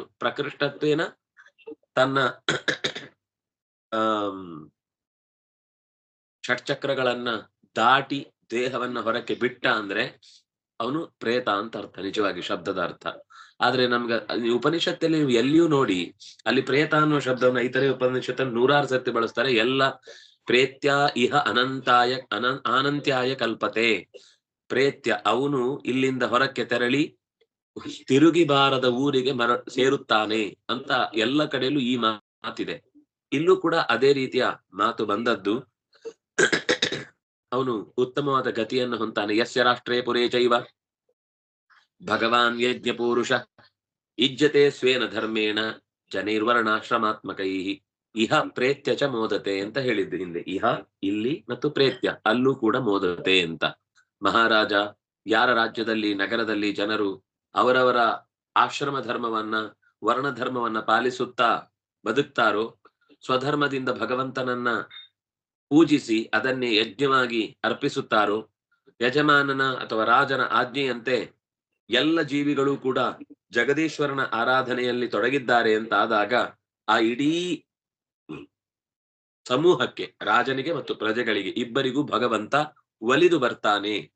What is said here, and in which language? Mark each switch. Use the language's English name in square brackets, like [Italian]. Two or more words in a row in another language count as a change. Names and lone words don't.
[Kannada] ಪ್ರಕೃಷ್ಟತ್ವೇನ ತನ್ನ ಷಟ್ಚಕ್ರಗಳನ್ನ ದಾಟಿ ದೇಹವನ್ನ ಹೊರಕ್ಕೆ ಬಿಟ್ಟ ಅಂದ್ರೆ ಅವನು ಪ್ರೇತ ಅಂತ ಅರ್ಥ, ನಿಜವಾಗಿ ಶಬ್ದದ ಅರ್ಥ. ಆದ್ರೆ ನಮ್ಗ ಉಪನಿಷತ್ತಲ್ಲಿ ನೀವು ಎಲ್ಲಿಯೂ ನೋಡಿ ಅಲ್ಲಿ ಪ್ರೇತ ಅನ್ನುವ ಶಬ್ದವನ್ನ ಇತರೆ ಉಪನಿಷತ್ತಲ್ಲಿ 100 ಸರ್ತಿ ಬಳಸ್ತಾರೆ. [Sanskrit] ಎಲ್ಲ ಪ್ರೇತ್ಯ ಇಹ ಆನಂತ್ಯಾಯ ಕಲ್ಪತೆ. [Kannada] ಪ್ರೇತ್ಯ ಅವನು ಇಲ್ಲಿಂದ ಹೊರಕ್ಕೆ ತೆರಳಿ ತಿರುಗಿ ಬಾರದ ಊರಿಗೆ ಸೇರುತ್ತಾನೆ ಅಂತ ಎಲ್ಲ ಕಡೆಯಲ್ಲೂ ಈ ಮಾತಿದೆ. ಇಲ್ಲೂ ಕೂಡ ಅದೇ ರೀತಿಯ ಮಾತು ಬಂದದ್ದು. ಅವನು ಉತ್ತಮವಾದ ಗತಿಯನ್ನು ಹೊಂತಾನೆ. [Sanskrit] ಯಸ್ಯ ರಾಷ್ಟ್ರೇ ಪುರೇ ಚೈವ ಭಗವಾನ್ ಯಜ್ಞ ಪೂರುಷ ಇಜ್ಜತೆ ಸ್ವೇನ ಧರ್ಮೇಣ ಜನೈರ್ವರ್ಣಾಶ್ರಮಾತ್ಮಕೈ ಇಹ ಪ್ರೇತ್ಯ ಚ ಮೋದತೆ [Kannada] ಅಂತ ಹೇಳಿದ್ದು ಹಿಂದೆ. ಇಹ ಇಲ್ಲಿ ಮತ್ತು ಪ್ರೇತ್ಯ ಅಲ್ಲೂ ಕೂಡ ಮೋದತೆ ಅಂತ. ಮಹಾರಾಜ ಯಾರ ರಾಜ್ಯದಲ್ಲಿ ನಗರದಲ್ಲಿ ಜನರು ಅವರವರ ಆಶ್ರಮ ಧರ್ಮವನ್ನ ವರ್ಣ ಧರ್ಮವನ್ನ ಪಾಲಿಸುತ್ತಾ ಬದುಕ್ತಾರೋ, ಸ್ವಧರ್ಮದಿಂದ ಭಗವಂತನನ್ನ ಪೂಜಿಸಿ ಅದನ್ನೇ ಯಜ್ಞವಾಗಿ ಅರ್ಪಿಸುತ್ತಾರೋ, ಯಜಮಾನನ ಅಥವಾ ರಾಜನ ಆಜ್ಞೆಯಂತೆ ಎಲ್ಲ ಜೀವಿಗಳು ಕೂಡ ಜಗದೀಶ್ವರನ ಆರಾಧನೆಯಲ್ಲಿ ತೊಡಗಿದ್ದಾರೆ ಅಂತ ಆದಾಗ ಆ ಇಡೀ ಸಮೂಹಕ್ಕೆ, ರಾಜನಿಗೆ ಮತ್ತು ಪ್ರಜೆಗಳಿಗೆ ಇಬ್ಬರಿಗೂ ಭಗವಂತ ಒಲಿದು ಬರ್ತಾನೆ.